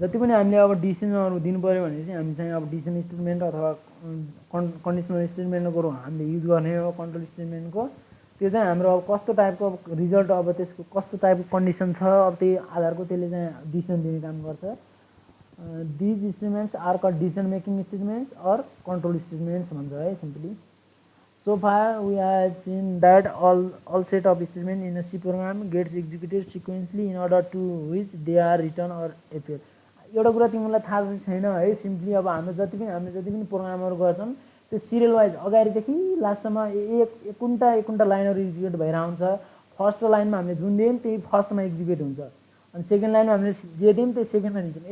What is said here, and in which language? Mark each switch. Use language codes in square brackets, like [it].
[ne] जति पनि हामीले अब डिसिजनहरू दिनु पऱ्यो भने चाहिँ हामी चाहिँ अब डिसिजन स्टेटमेन्ट अथवा कन्डिसनल स्टेटमेन्टको हामीले युज गर्ने हो कन्ट्रोल स्टेटमेन्टको। त्यो चाहिँ हाम्रो अब कस्तो टाइपको रिजल्ट अब त्यसको कस्तो टाइपको कन्डिसन छ अब त्यही आधारको त्यसले चाहिँ डिसिजन दिने काम गर्छ। [en] These statements are called decision making statements or control statements [ne] भन्छ है simply. [en] So far we have seen that all set of statements in a C program gets executed sequentially in order to which they are written or appear। [ne] एउटा कुरा तिमीलाई थाहा छैन है simply अब हामीले जति पनि प्रोग्रामहरू गर्छन् त्यो सिरियल वाइज अगाडिदेखि लास्टसम्म एक कुन्टा लाइनहरू एक्जिक्युट भएर आउँछ। फर्स्ट लाइनमा हामीले जुन दियौँ त्यही फर्स्टमा एक्जिक्युट हुन्छ अनि सेकेन्ड लाइनमा हामीले जे दियौँ त्यही सेकेन्डमा दिन्छौँ।